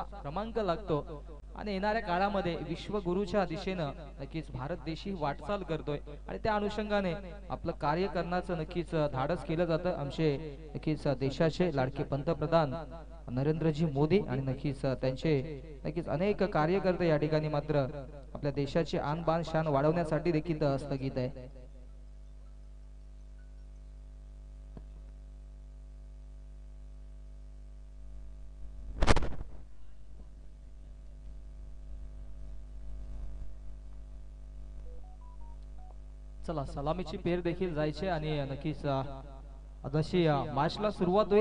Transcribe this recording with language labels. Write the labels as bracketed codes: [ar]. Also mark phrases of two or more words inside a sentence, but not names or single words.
[mr] क्रमांक लागतो आणि येणाऱ्या काळामध्ये विश्वगुरूच्या दिशेनं नक्कीच भारत देश ही वाटचाल करतोय आणि त्या अनुषंगाने आपलं कार्य करण्याचं नक्कीच धाडस केलं जातं आमचे नक्कीच देशाचे लाडके पंतप्रधान नरेंद्रजी मोदी आणि नक्कीच त्यांचे नक्कीच अनेक कार्यकर्ते या ठिकाणी मात्र आपल्या देशाची [hi] आन बान शान [mr] वाढवण्यासाठी देखील स्थगित आहे. चला सलामीची पेर देखील जायचे आणि नक्कीच जशी मॅचला सुरुवात होईल